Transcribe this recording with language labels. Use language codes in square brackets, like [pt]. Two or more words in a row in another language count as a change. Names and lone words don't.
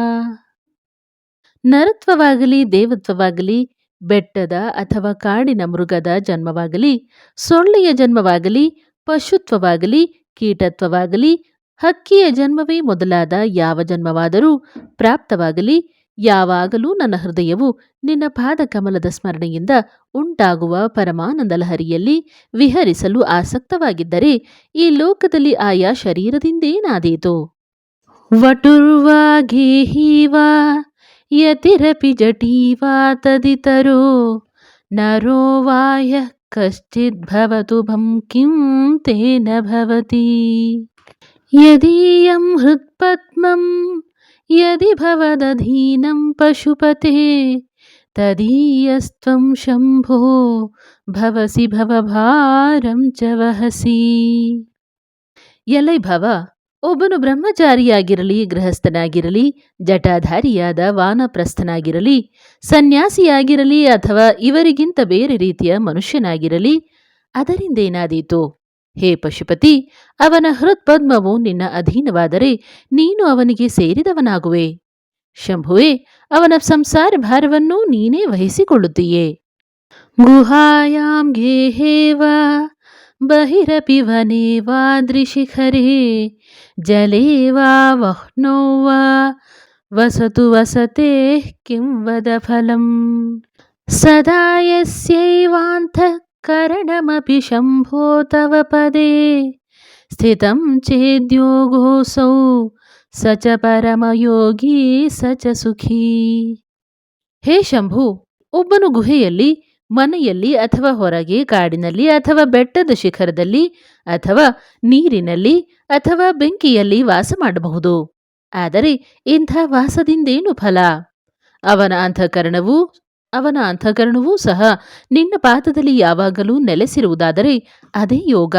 [kn] ನರತ್ವವಾಗಲಿ, ದೇವತ್ವವಾಗಲಿ, ಬೆಟ್ಟದ ಅಥವಾ ಕಾಡಿನ ಮೃಗದ ಜನ್ಮವಾಗಲಿ, ಸೊಳ್ಳೆಯ ಜನ್ಮವಾಗಲಿ, ಪಶುತ್ವವಾಗಲಿ, ಕೀಟತ್ವವಾಗಲಿ, ಹಕ್ಕಿಯ ಜನ್ಮವೇ ಮೊದಲಾದ ಯಾವ ಜನ್ಮವಾದರೂ ಪ್ರಾಪ್ತವಾಗಲಿ, ಯಾವಾಗಲೂ ನನ್ನ ಹೃದಯವು ನಿನ್ನ ಪಾದಕಮಲದ ಸ್ಮರಣೆಯಿಂದ ಉಂಟಾಗುವ ಪರಮಾನಂದ ಲಹರಿಯಲ್ಲಿ ವಿಹರಿಸಲು ಆಸಕ್ತವಾಗಿದ್ದರೆ ಈ ಲೋಕದಲ್ಲಿ ಆಯಾ ಶರೀರದಿಂದೇನಾದೀತು? [sa] ವಟುರ್ವಾ ಗೇಹೀವಾ ಯತಿರಪಿ ಜಟೀವಾ ತದಿತರೋ ನರೋ ವಾಯ ಕಶ್ಚಿದ್ ಭವತು ಭಂ ಕಿಂ ತೇನ ಭವತಿ ಯದೀಯಂ ಹೃತ್ಪದ್ಮಂ ಯದಿ ಭವದಧೀನಂ ಪಶುಪತೆ ತದೀಯಸ್ತ್ವಂ ಶಂಭೋ ಭವಸಿ ಭವಭಾರಂ ಚ ವಹಸಿ. [kn] ಎಲೈ ಭವ, ಒಬ್ಬನು ಬ್ರಹ್ಮಚಾರಿಯಾಗಿರಲಿ, ಗೃಹಸ್ಥನಾಗಿರಲಿ, ಜಟಾಧಾರಿಯಾದ ವಾನಪ್ರಸ್ಥನಾಗಿರಲಿ, ಸನ್ಯಾಸಿಯಾಗಿರಲಿ ಅಥವಾ ಇವರಿಗಿಂತ ಬೇರೆ ರೀತಿಯ ಮನುಷ್ಯನಾಗಿರಲಿ, ಅದರಿಂದೇನಾದೀತು? ಹೇ ಪಶುಪತಿ, ಅವನ ಹೃತ್ಪದ್ಮವು ನಿನ್ನ ಅಧೀನವಾದರೆ ನೀನು ಅವನಿಗೆ ಸೇರಿದವನಾಗುವೆ. ಶಂಭುವೆ, ಅವನ ಸಂಸಾರ ಭಾರವನ್ನು ನೀನೇ ವಹಿಸಿಕೊಳ್ಳುತ್ತೀಯೇ. [sa] गुहायां गेहे वा बहिरपि वने वाद्रिशिखरे जले वा वह्नौ वा वसतु वसतेः किं वद फलम्। सदा यस्यैवान्तःकरणमपि शम्भो तव पदे स्थितं चेद्योगोऽसौ स च ಪರಮಯೋಗಿ ಸ ಚ ಸುಖಿ. [kn] ಹೇ ಶಂಭು, ಒಬ್ಬನು ಗುಹೆಯಲ್ಲಿ, ಮನೆಯಲ್ಲಿ ಅಥವಾ ಹೊರಗೆ, ಕಾಡಿನಲ್ಲಿ ಅಥವಾ ಬೆಟ್ಟದ ಶಿಖರದಲ್ಲಿ ಅಥವಾ ನೀರಿನಲ್ಲಿ ಅಥವಾ ಬೆಂಕಿಯಲ್ಲಿ ವಾಸ ಮಾಡಬಹುದು. ಆದರೆ ಇಂಥ ವಾಸದಿಂದೇನು ಫಲ? ಅವನ ಅಂತಃಕರಣವೂ ಸಹ ನಿನ್ನ ಪಾದದಲ್ಲಿ ಯಾವಾಗಲೂ ನೆಲೆಸಿರುವುದಾದರೆ ಅದೇ ಯೋಗ.